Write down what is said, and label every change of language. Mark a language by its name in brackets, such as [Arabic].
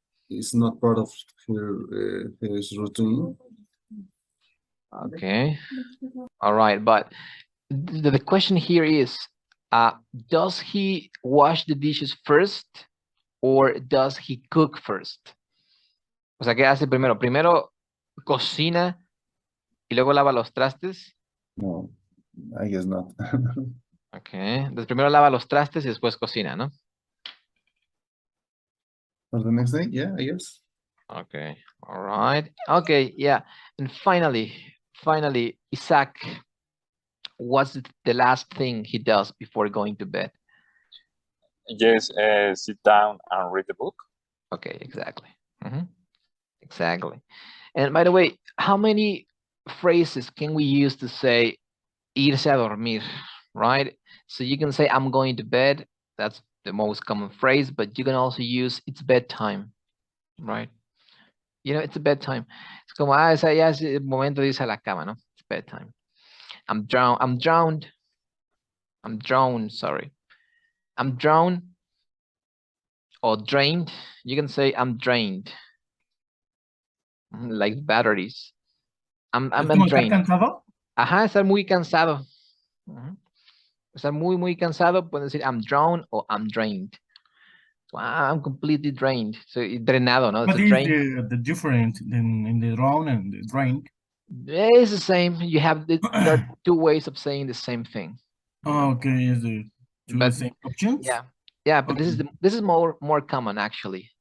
[English] It's not part of his routine. Okay. All right, but the question here is, does he wash the dishes first or does he cook first? [Spanish] O sea, ¿qué hace primero? ¿Primero cocina y luego lava los trastes? [English] No, I guess not. Okay. [Spanish] Entonces primero lava los trastes y después cocina, ¿no? [English] For the next day, yeah, I guess. Okay. All right. Okay. Yeah. And finally, Isaac, what's the last thing he does before going to bed? Yes, sit down and read the book. Okay. Exactly. Exactly. And by the way, how many phrases can we use to say irse a dormir, right? So you can say I'm going to bed. That's the most common phrase, but you can also use it's bedtime, right? You know, it's a bedtime. [Spanish] Es como, esa ya es el momento de irse a la cama, ¿no? [English] It's bedtime. I'm drowned, sorry. I'm drowned or drained. You can say I'm drained. Like batteries. I'm drained. [Spanish] ¿Estar cansado? Ajá, estar muy cansado. Estar muy cansado, pueden decir I'm drowned or I'm drained. [English] Wow, I'm completely drained. [Spanish] So drenado, no? [English] What is the difference in the drown and the drain? It's the same. You have there are two ways of saying the same thing. Okay, is the two the same options? Yeah, but okay. This is more common actually.